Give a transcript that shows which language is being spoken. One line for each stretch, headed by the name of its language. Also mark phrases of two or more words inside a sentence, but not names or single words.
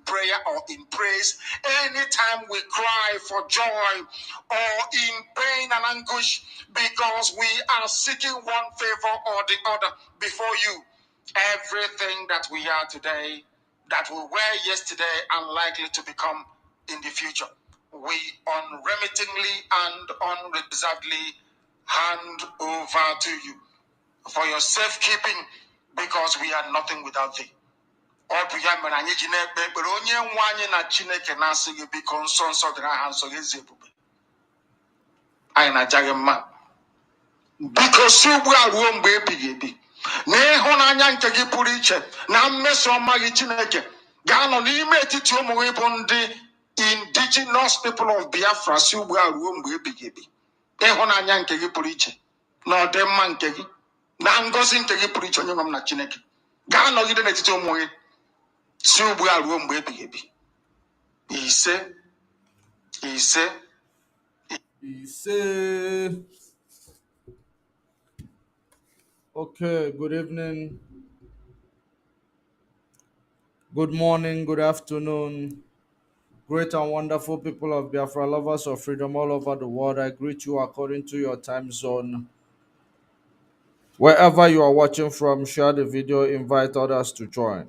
English: prayer or in praise, anytime we cry for joy or in pain and anguish because we are seeking one favor or the other before you, everything that we are today, that we were yesterday, unlikely to become in the future, we unremittingly and unreservedly hand over to you for your safekeeping, because we are nothing without thee. Because you are room baby.
Igbo: N'ịhụnanya nke gị pụrụ iche na mmeso ọma gị Chineke ga-anọ n'ime etiti ụmụ gị bụ ndị
English: indigenous people of Biafra
Igbo: si ugbu a ruo mgbe ebighị ebi. Ịhụnanya nke gị pụrụ iche na ọdịmma nke gị na ngọzi nke gị pụrụ iche, onye nwe m na Chineke, ga-anọgide n'etiti ụmụ gị si ugbu a ruo mgbe ebighị ebi. Ise ise ise.
English: Okay, good evening, good morning, good afternoon, great and wonderful people of Biafra, lovers of freedom all over the world. I greet you according to your time zone. Wherever you are watching from, share the video, invite others to join.